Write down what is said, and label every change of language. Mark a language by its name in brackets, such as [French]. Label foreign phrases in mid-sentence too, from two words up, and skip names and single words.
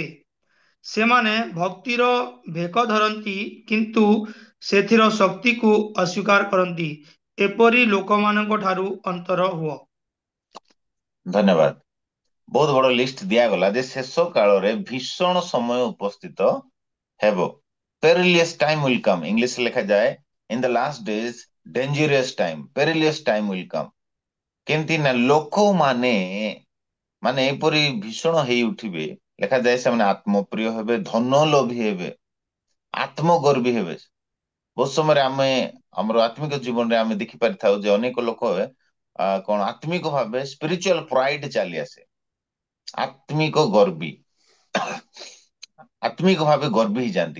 [Odia] ସେମାନେ ଭକ୍ତିର ଭେକ ଧରନ୍ତି କିନ୍ତୁ ସେଥିର ଶକ୍ତିକୁ ଅସ୍ୱୀକାର କରନ୍ତି। ଏପରି ଲୋକମାନଙ୍କ ଠାରୁ ଅନ୍ତର ହୁଅ। ଧନ୍ୟବାଦ। ବହୁତ ବଡ ଲିଷ୍ଟ ଦିଆଗଲା ଯେ ଶେଷ କାଳରେ ଭୀଷଣ ସମୟ ଉପସ୍ଥିତ ହେବ। [English] perilous time will come, [Odia] ଇଂଲିଶ ଲେଖାଯାଏ [English] in the last days dangerous time, perilous time will come। [Odia] କେମିତି ନା ଲୋକମାନେ ମାନେ ଏପରି ଭୀଷଣ ହେଇ ଉଠିବେ, ଲେଖାଯାଏ ସେମାନେ ଆତ୍ମପ୍ରିୟ ହେବେ, ଧନ ଲୋଭୀ ହେବେ, ଆତ୍ମଗର୍ବୀ ହେବେ। ବହୁତ ସମୟରେ ଆମେ ଆମର ଆତ୍ମିକ ଜୀବନରେ ଆମେ ଦେଖିପାରିଥାଉ ଯେ ଅନେକ ଲୋକ କଣ ଆତ୍ମିକ ଭାବେ [English] spiritual pride [Odia] ଚାଲି ଆସେ, ଆତ୍ମିକ ଗର୍ବୀ, ଆତ୍ମିକ ଭାବେ ଗର୍ବୀ ହେଇଯାନ୍ତି।